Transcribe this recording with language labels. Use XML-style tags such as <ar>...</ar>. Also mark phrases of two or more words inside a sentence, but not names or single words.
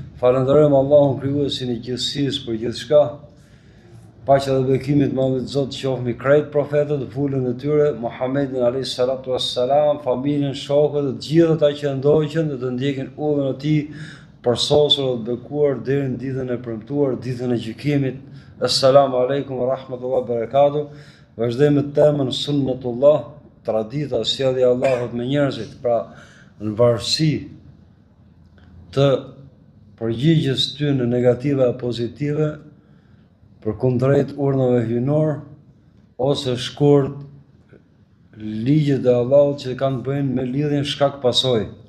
<sq>Falenderojmë Allahun krijuesin e gjithësisë për gjithçka. Paqja dhe bekimit Muhamedit Zot qofmi krejt profetët, fulën e tyre, Muhammedin</sq> <ar>عليه الصلاة والسلام,</ar> <sq>familjen, shokët, të gjithë ata që ndoqën dhe të ndjekin udhën e tij përsosur dhe bekuar deri në ditën e premtuar, ditën e gjykimit.</sq> <ar>السلام عليكم ورحمة الله وبركاته.</ar> <sq>Vazhdojmë me temën sunnatullah, tradita, sjellja e Allahut me njerëzit, pra në varësi të përgjigjes tyre negative apo pozitive, për kundrejt urdhave hyjnor, ose shkurt ligjet e Allahut që kanë bëjnë me lidhjen shkak pasojë.</sq>